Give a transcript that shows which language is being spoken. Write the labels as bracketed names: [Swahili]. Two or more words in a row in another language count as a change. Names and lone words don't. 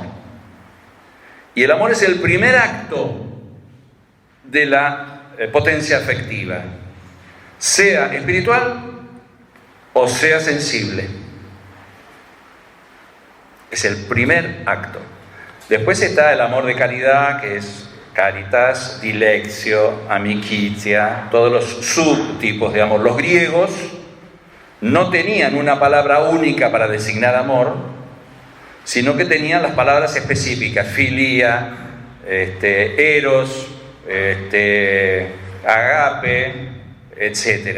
[Spanish] Y el amor es el primer acto de la potencia afectiva, sea espiritual o sea sensible. Es el primer acto. Después está el amor de caridad, que es [Latin] caritas, dilectio, amicitia, [Spanish] todos los subtipos de amor. Los griegos no tenían una palabra única para designar amor, sino que tenían las palabras específicas: [Greek] φιλία, έρως, αγάπη, [Spanish] etc.